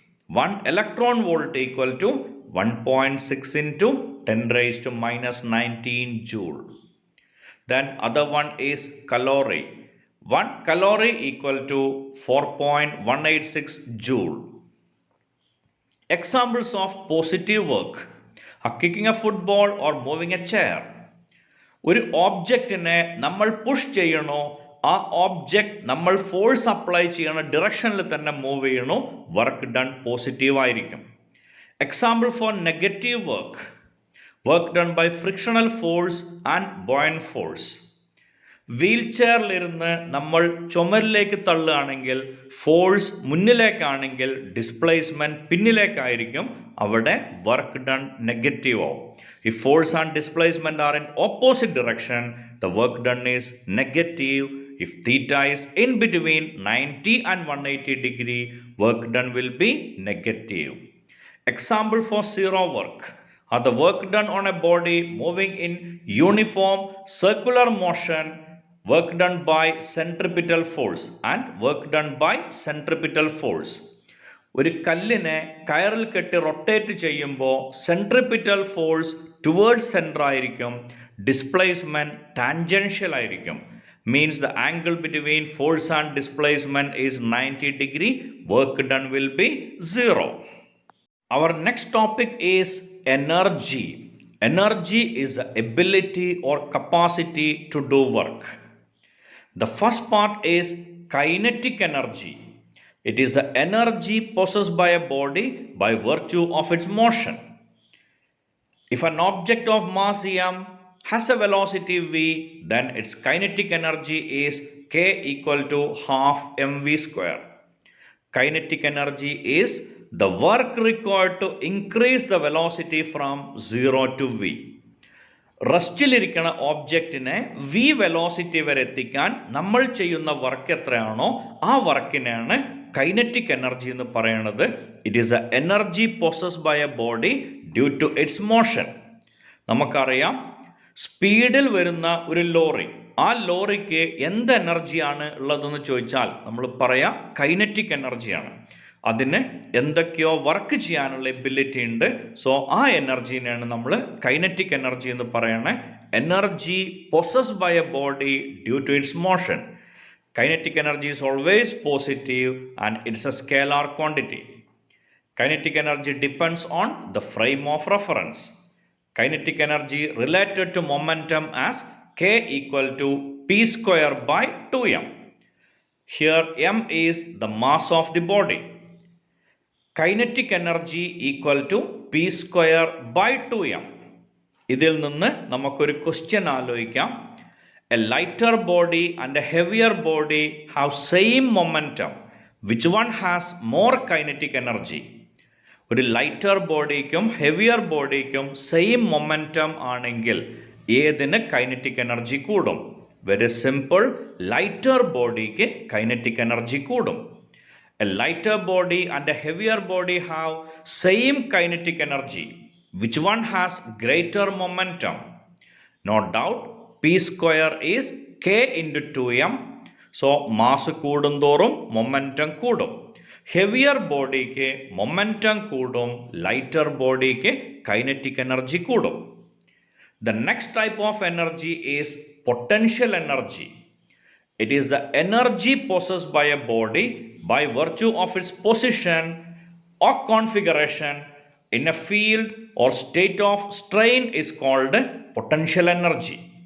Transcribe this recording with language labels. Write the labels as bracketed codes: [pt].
[en] 1 electron volt equal to 1.6 into 10 raised to minus 19 joule. Then other one is calorie. 1 calorie equal to 4.186 joule. Examples of positive work are kicking a football or moving a chair. [ml] ഒരു ഓബ്ജക്റ്റിനെ നമ്മൾ push ചെയ്യണോ, ആ object നമ്മൾ force apply ചെയ്യണ ഡിറക്ഷനിൽ തന്നെ move ചെയ്യണോ, work done positive ആയിരിക്കും. [en] Example for negative work, work done by frictional force and buoyant force. [ml] Wheel ചെയറിലിരുന്ന് നമ്മൾ ചുമരിലേക്ക് തള്ളുകയാണെങ്കിൽ ഫോഴ്സ് മുന്നിലേക്കാണെങ്കിൽ ഡിസ്പ്ലേസ്മെൻറ്റ് പിന്നിലേക്കായിരിക്കും, അവിടെ വർക്ക് ഡൺ നെഗറ്റീവ് ആവും. [en] If force and displacement are in opposite direction, the work done is negative. If theta is in between 90 and 180 degree, work done will be negative. Example for zero work. or the work done on a body moving in uniform circular motion, work done by centripetal force and work done by centripetal force. [ml] ഒരു കല്ലിനെ കയറിൽ കെട്ടി rotate ചെയ്യുമ്പോൾ centripetal force towards centre ആയിരിക്കും, displacement tangential ആയിരിക്കും. [en] Means the angle between force and displacement is 90 degree, work done will be 0. Our next topic is energy. Energy is the ability or capacity to do work. The first part is kinetic energy. It is the energy possessed by a body by virtue of its motion. If an object of mass m has a velocity v, then its kinetic energy is k equal to half mv square. Kinetic energy is the work required to increase the velocity from 0 to v. [ml] റെസ്റ്റിലിരിക്കുന്ന ഓബ്ജക്റ്റിനെ V velocity വരെ എത്തിക്കാൻ നമ്മൾ ചെയ്യുന്ന work എത്രയാണോ ആ വർക്കിനാണ് kinetic energy എന്ന് പറയുന്നത്. [en] It is a energy possessed by a body due to its motion. [ml] നമുക്കറിയാം, സ്പീഡിൽ വരുന്ന ഒരു ലോറി, ആ ലോറിക്ക് എന്ത് എനർജിയാണ് ഉള്ളതെന്ന് ചോദിച്ചാൽ നമ്മൾ പറയാം കൈനറ്റിക് എനർജിയാണ്. അതിന് എന്തൊക്കെയോ വർക്ക് ചെയ്യാനുള്ള എബിലിറ്റി ഉണ്ട്. സോ ആ എനർജീനെയാണ് നമ്മൾ കൈനറ്റിക് എനർജി എന്ന് പറയണേ. [en] Energy possessed by a body due to its motion. Kinetic energy is always positive and it's a scalar quantity. Kinetic energy depends on the frame of reference. Kinetic energy related to momentum as k equal to p square by 2m. Here m is the mass of the body. Kinetic energy equal to p square by 2m. [ml] ഇതിൽ നിന്ന് നമുക്കൊരു question ആലോചിക്കാം. [en] A lighter body and a heavier body have same momentum. Which one has more kinetic energy? [ml] ഒരു lighter ബോഡിക്കും heavier ബോഡിക്കും same momentum ആണെങ്കിൽ ഏതിന് kinetic energy കൂടും? Very simple, lighter ബോഡിക്ക് kinetic energy കൂടും. [en] A lighter body and a heavier body have same kinetic energy. Which one has greater momentum? No doubt, p square is k into 2m. [ml] So, mass കൂടുന്തോറും momentum കൂടും. Heavier ബോഡിക്ക് momentum കൂടും, lighter ബോഡിക്ക് kinetic energy കൂടും. [en] The next type of energy is potential energy. It is the energy possessed by a body by virtue of its position or configuration in a field or state of strain is called potential energy.